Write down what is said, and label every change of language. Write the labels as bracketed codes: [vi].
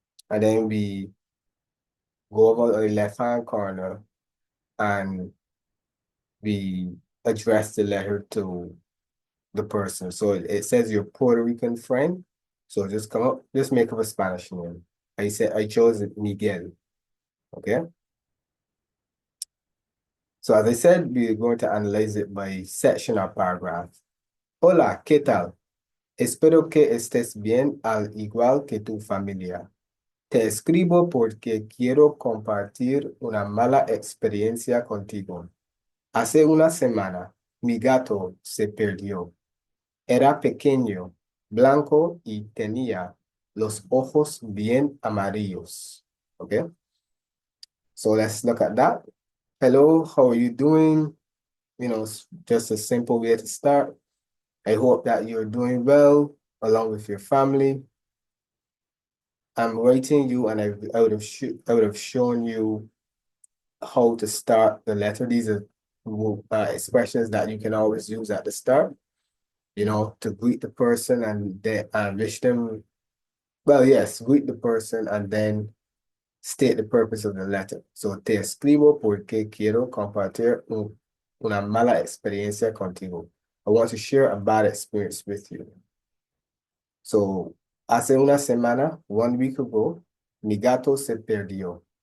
[en] And then we go over to the left-hand corner and we address the letter to the person. So it says your Puerto Rican friend. So just make up a Spanish name. I chose Miguel. Okay. So as I said, we're going to analyze it by section or paragraph. [es] Hola, ¿qué tal? Espero que estés bien al igual que tu familia. Te escribo porque quiero compartir una mala experiencia contigo. Hace una semana, mi gato se perdió. Era pequeño, blanco y tenía los ojos bien amarillos. [en] Okay, so let's look at that. Hello, how are you doing? Just a simple way to start. I hope that you're doing well along with your family. I'm writing you, and I would have shown you how to start the letter. These are expressions that you can always use at the start, to greet the person and then wish them, well, yes, greet the person and then state the purpose of the letter. [es] So, te escribo porque quiero compartir una mala experiencia contigo. [en] I want to share a bad experience with you. [es] So, hace una semana, [en] 1 week ago, [es] mi gato se perdió.